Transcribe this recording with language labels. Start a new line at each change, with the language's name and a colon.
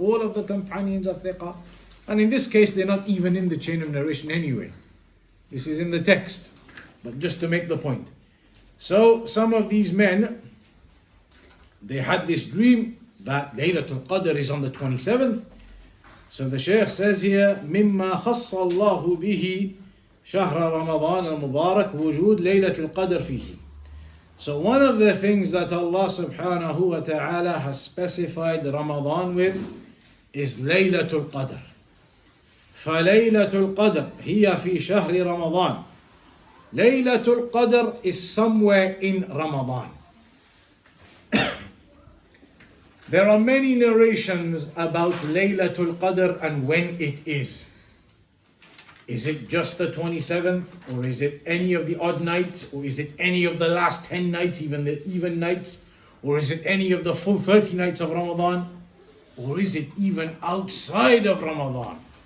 English: All of the companions are thiqah. And in this case, they're not even in the chain of narration anyway. This is in the text. But just to make the point. So some of these men, they had this dream that Laylatul Qadr is on the 27th. So the Shaykh says here,
Arabic: مما خص الله به شهر رمضان المبارك وجود ليلة القدر فيه.
English: So one of the things that Allah subhanahu wa ta'ala has specified Ramadan with is Laylatul Qadr.
Arabic: فليلة القدر هي في شهر رمضان.
English: Laylatul Qadr is somewhere in Ramadan. There are many narrations about Laylatul Qadr and when it is. Is it just the 27th, or is it any of the odd nights, or is it any of the last 10 nights, even the even nights, or is it any of the full 30 nights of Ramadan, or is it even outside of Ramadan?